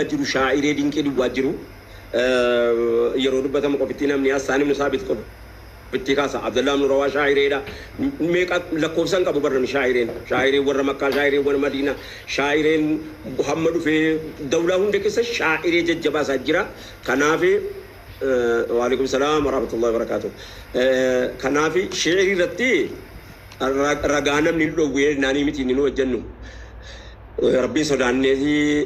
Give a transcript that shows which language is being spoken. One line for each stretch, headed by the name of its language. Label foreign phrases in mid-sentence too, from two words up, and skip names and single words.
Oromo: jiru shaa'iree dinqii duwwaa jiru yeroo dubbatamu qofitti namni Hassan ibn Saabit bittikasa Abdullah ibn Rawa shaa'ireda meeqa lakkoofsan qabu barra shaa'ireen warra Makkaa shaa'ireen warra Madiina shaa'ireen Muhammad fi dawla hunda keessa shaa'iree jajjabaa isaa jira kanaaf
Arabic: وعليكم السلام ورحمة الله وبركاته
Oromo: kanaaf shi'iri irratti ragaa namni dhowwee naanii miti ni wajjannu rabbii sodaannee